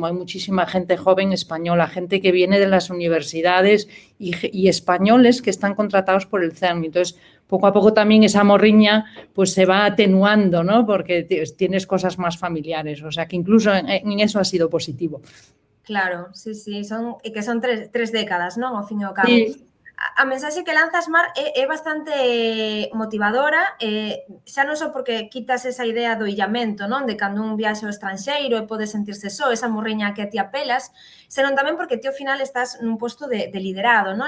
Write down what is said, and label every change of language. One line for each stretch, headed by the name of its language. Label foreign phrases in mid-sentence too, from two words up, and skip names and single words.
Spanish: Hay muchísima gente joven española, gente que viene de las universidades y españoles que están contratados por el CERN. Entonces, poco a poco también esa morriña pues se va atenuando, ¿no? Porque tienes cosas más familiares. O sea, que incluso en eso ha sido positivo. Claro, sí,
Galician: son tres décadas, non? Ao fin e ao cabo.
Spanish: Sí.
Galician: A mensaxe que lanzas, Mar, é bastante motivadora, xa non só porque quitas esa idea do illamento, non? De cando un viaxe ao estranxeiro e pode sentirse só, esa morriña que a ti apelas, senón tamén porque ti ao final estás nun posto de liderado, non?